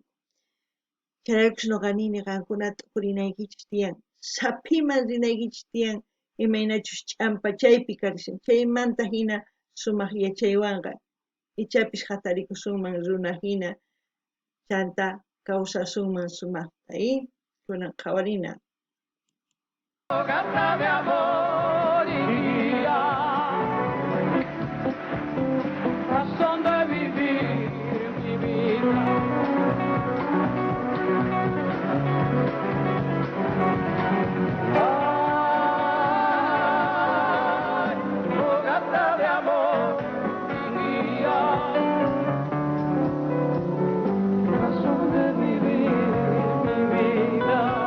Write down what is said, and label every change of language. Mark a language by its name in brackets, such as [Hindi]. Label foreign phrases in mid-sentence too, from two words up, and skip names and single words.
[Quechua] Chayraykush ñuqa nini qankuna t'ukurinaykichis tiyan, sapiman rinaykichis tiyan imaynachus ch'ampachaypi karisun. Chaymanta hina sumaq yachaywanqa ichapish hatarikusunman runa hina chanta kawsasunman sumaqta kunan qhawarina. [Spanish] Gata de amor y guía, razón de vivir mi vida. Ay, oh gata de amor y guía, razón de vivir mi vida.